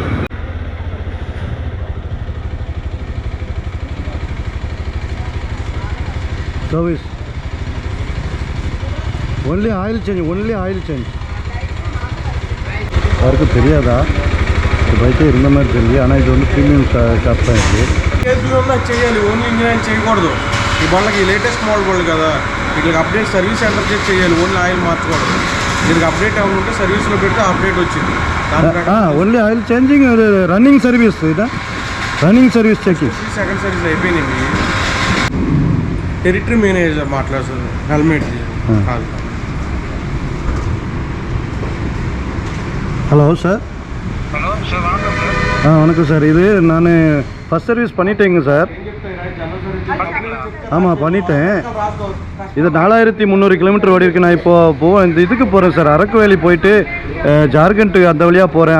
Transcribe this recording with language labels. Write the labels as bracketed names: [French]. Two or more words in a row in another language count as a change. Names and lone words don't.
[English] service only oil change. [Tamil] யாருக்கும் தெரியாதா? இந்த பைக்கே இருந்த மாதிரி தெரியுது. ஆனால் இது வந்து [English] premium shop [Tamil] தான் இருக்குது. [Telugu] చేయాలి, [English] only engineering [Telugu] చేయకూడదు. ఈ బండ్లకి [English] latest model [Telugu] బళ్ళు కదా, వీటికి [English] update service center [Telugu] చేసి చేయాలి. [English] only oil [Telugu] మార్చకూడదు. దీనికి అప్డేట్ ఏమైనా ఉంటే సర్వీస్లో పెడితే అప్డేట్ వచ్చింది. [English] only oil changing, running service ఇదా? running service checking. second service అయిపోయినాయి. territory manager [Telugu] మాట్లాడుతుంది, హెల్మెట్ కాదు. [English] hello sir. hello sir, [Tamil] வணக்கம் சார். வணக்கம் சார். இது நான் [English] first service [Tamil] பண்ணிட்டேங்க சார். ஆமாம், பண்ணிட்டேன். இது 4300 கிலோமீட்டர் ஓடி இருக்கு. நான் இப்போது இந்த இதுக்கு போகிறேன் சார், அரக்கு வேலி போயிட்டு ஜார்க்கண்ட் அந்த வழியாக போகிறேன்.